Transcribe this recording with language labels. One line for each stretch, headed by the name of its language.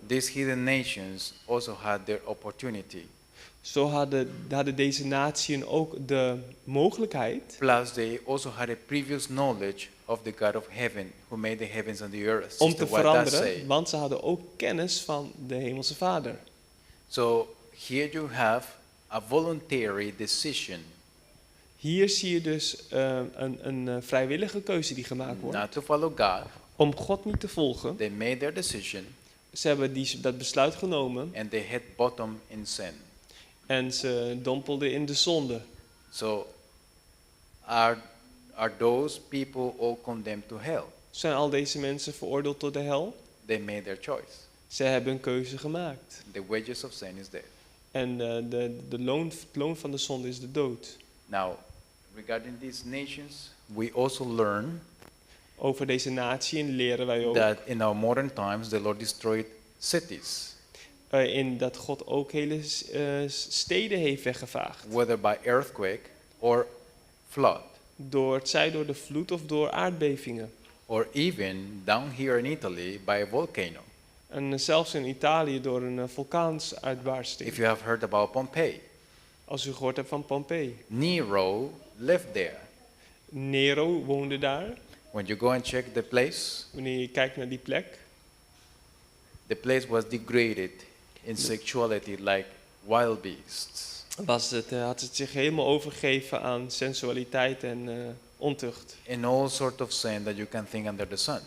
English: these heathen nations also had their opportunity.
Dutch: Zo hadden deze naties ook de mogelijkheid,
English: Plus, they also had a previous knowledge of the God of heaven, who made the heavens and the earth.
Dutch: om
English: Sister
Dutch: te
English: White does say.
Dutch: veranderen, want ze hadden ook kennis van de Hemelse Vader.
English: So here you have a voluntary decision
Dutch: Hier zie je dus een vrijwillige keuze die gemaakt wordt.
English: not to follow God.
Dutch: Om God niet te volgen.
English: They made their decision
Dutch: Ze hebben dat besluit genomen
English: and they hit bottom in sin.
Dutch: en ze dompelden in de zonde.
English: So are those people all condemned to hell?
Dutch: Zijn al deze mensen veroordeeld tot de hel?
English: They made their choice.
Dutch: Ze hebben een keuze gemaakt.
English: The wages of sin is death.
Dutch: En het loon van de zonde is de dood.
English: Now, regarding these nations, we also learn
Dutch: Over deze natie leren wij ook
English: that in our modern times the Lord destroyed cities,
Dutch: in dat God ook hele steden heeft weggevaagd.
English: whether by earthquake or flood,
Dutch: Zij door de vloed of door aardbevingen.
English: or even down here in Italy by a volcano.
Dutch: En zelfs in Italië door een vulkaansuitbarsting.
English: If you have heard about Pompeii,
Dutch: Als u gehoord hebt van Pompeii.
English: Nero lived there.
Dutch: Nero woonde daar.
English: When you go and check the place,
Dutch: Wanneer je kijkt naar die plek.
English: the place was degraded in sexuality like wild beasts.
Dutch: Had het zich helemaal overgegeven aan sensualiteit en ontucht.
English: In all sort of sin that you can think under the sun.